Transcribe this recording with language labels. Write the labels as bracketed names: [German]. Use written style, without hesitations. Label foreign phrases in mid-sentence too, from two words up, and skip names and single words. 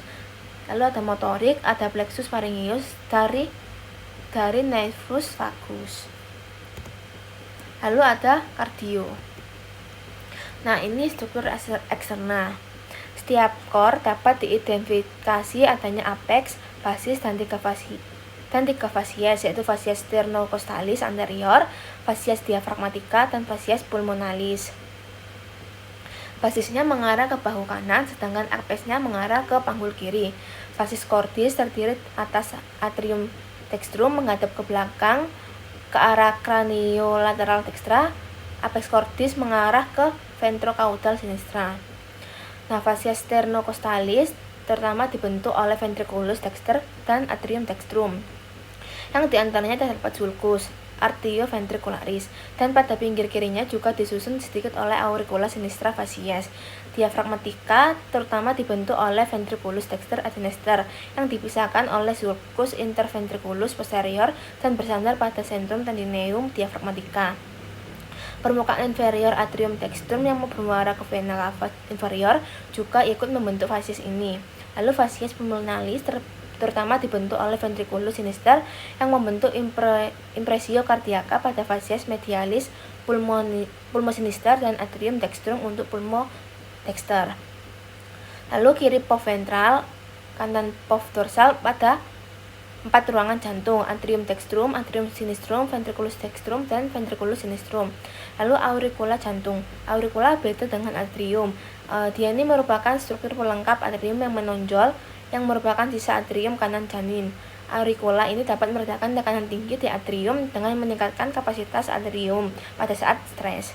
[Indonesian] Lalu ada motorik, ada plexus pharyngeus dari nervus vagus. Lalu ada kardio. Nah, ini struktur eksternal. Setiap core dapat diidentifikasi adanya apex, basis, dan tiga fasies, yaitu fasies sternocostalis anterior, fasies diafragmatica, dan fasies pulmonalis. Basisnya mengarah ke bahu kanan, sedangkan apexnya mengarah ke panggul kiri. Facies cordis terdiri atas atrium dextrum menghadap ke belakang ke arah craniolateral dextra. Apex cordis mengarah ke ventrocaudal sinistra. Nah, fasies sternocostalis terutama dibentuk oleh ventriculus dexter dan atrium dextrum, yang diantaranya terdapat sulcus arterioventricularis, dan pada pinggir kirinya juga disusun sedikit oleh auricula sinistra fasies. Diafragmatica terutama dibentuk oleh ventriculus dexter adenester, yang dipisahkan oleh sulcus interventriculus posterior dan bersandar pada centrum tendineum diafragmatica. Permukaan inferior atrium dextrum yang bermuara ke vena cava inferior juga ikut membentuk fasies ini. Lalu fasies pulmonalis terutama dibentuk oleh ventriculus sinister yang membentuk impresio kardiaka pada fasies medialis pulmosinister dan atrium dextrum untuk pulmodexter. Lalu kiri pov ventral, kanan pov dorsal pada 4 ruangan jantung, atrium dextrum, atrium sinistrum, ventriculus dextrum, dan ventriculus sinistrum. Lalu auricula jantung. Auricula beda dengan atrium. Dia ini merupakan struktur pelengkap atrium yang menonjol, yang merupakan sisa atrium kanan janin. Auricula ini dapat meredakan tekanan tinggi di atrium dengan meningkatkan kapasitas atrium pada saat stres.